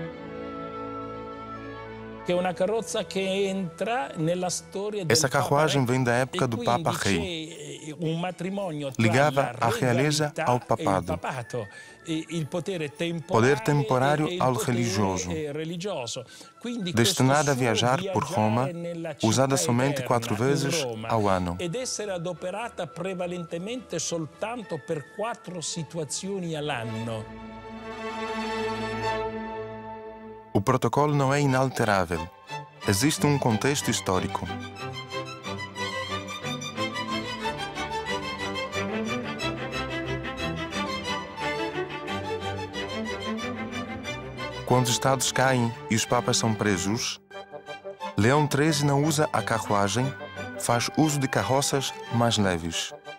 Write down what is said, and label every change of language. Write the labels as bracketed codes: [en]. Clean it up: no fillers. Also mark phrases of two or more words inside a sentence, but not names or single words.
[pt] Essa carruagem vem da época do Papa Rei. Ligava a realeza ao papado. Poder temporário ao religioso. Destinada a viajar por Roma, usada somente 4 vezes ao ano. [it] Ed essere adoperata prevalentemente soltanto per 4 situazioni all'anno. [pt] O protocolo não é inalterável. Existe um contexto histórico. Quando os estados caem e os papas são presos, Leão XIII não usa a carruagem, faz uso de carroças mais leves.